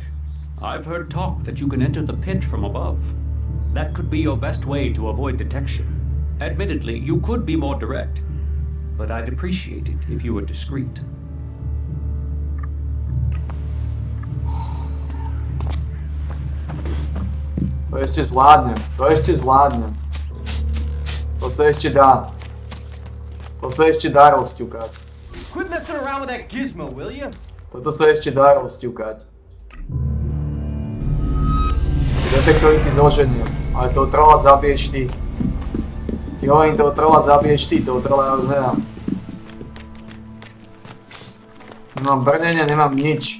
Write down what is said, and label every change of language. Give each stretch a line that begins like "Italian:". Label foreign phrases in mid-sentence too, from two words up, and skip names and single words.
English: I've heard talk that you can enter the pit from above. That could be your best way to avoid detection. Admittedly, you could be more direct, but I'd appreciate it if you were discreet.
Slovak: To ešte zvládnem, to ešte zvládnem. To sa ešte dá. To sa ešte dá rozťukať.
English: Quit messing around with that gizmo, will you?
Slovak: Toto sa ešte dá rozťukať. Detektory ti zoženia, ale toho trolla zabiješ ty. Ti hovorím, toho trolla zabiješ ty, toho trolla ja už nedám. Nemám brnenie, nemám nič.